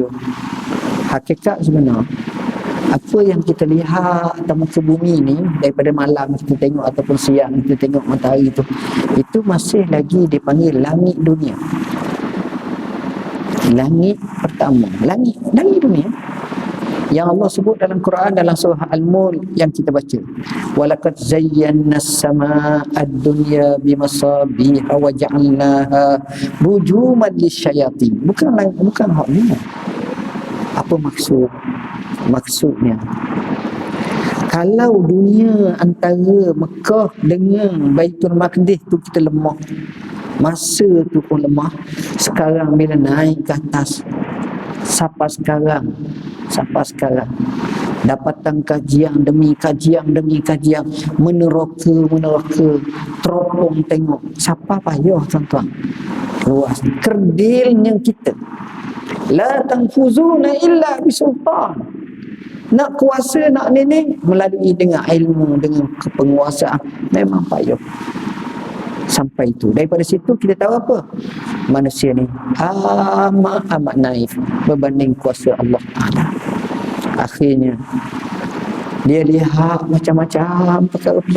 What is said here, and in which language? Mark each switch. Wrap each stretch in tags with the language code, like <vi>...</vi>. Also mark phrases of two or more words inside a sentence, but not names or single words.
<ms>Hakikat sebenar, apa yang kita lihat atas muka bumi ni, daripada malam kita tengok ataupun siang kita tengok matahari itu masih lagi dipanggil langit dunia. Langit pertama, langit dunia yang Allah sebut dalam Quran, dalam surah Al-Mulk yang kita baca,</ms> <ar>ولقد زينا السماء الدنيا بمصابيح وجعلناها رجوما للشياطين.</ar> <ms>Bukan hak ni. Apa maksudnya? Kalau dunia antara Mekah dengan Baitul Maqdis tu kita lemah, masa tu pun lemah, sekarang bila naik ke atas, sampai sekarang dapatan kajian demi kajian, meneroka, teropong tengok, siapa payah tuan-tuan, luas kerdilnya kita.</ms> <ar>لا تنفذون إلا بسلطان.</ar> <ms>Nak kuasa, nak ni melalui dengan ilmu, dengan kepenguasaan, memang payah. Sampai itu. Daripada situ kita tahu apa? Manusia ni amat naif berbanding kuasa Allah Ta'ala. Akhirnya dia lihat macam-macam perkara pelik.</ms>